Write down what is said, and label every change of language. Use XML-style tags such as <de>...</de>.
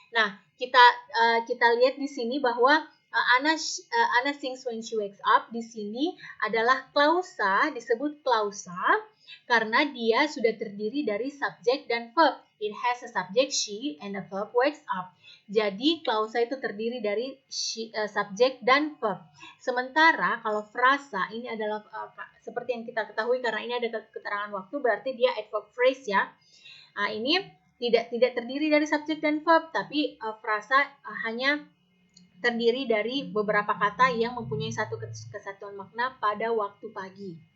<id>Nah, kita lihat di sini bahwa</id> <en>Anna sings when she wakes up</en> <id>di sini adalah klausa, disebut klausa karena dia sudah terdiri dari subjek dan verb.</id> <en>It has a subject she and a verb wakes up.</en> <id>Jadi klausa itu terdiri dari subjek dan verb. Sementara kalau frasa ini adalah seperti yang kita ketahui karena ini ada keterangan waktu berarti dia adverb phrase ya. Ini tidak terdiri dari subjek dan verb, tapi frasa hanya terdiri dari beberapa kata yang mempunyai satu kesatuan makna pada waktu pagi.</id>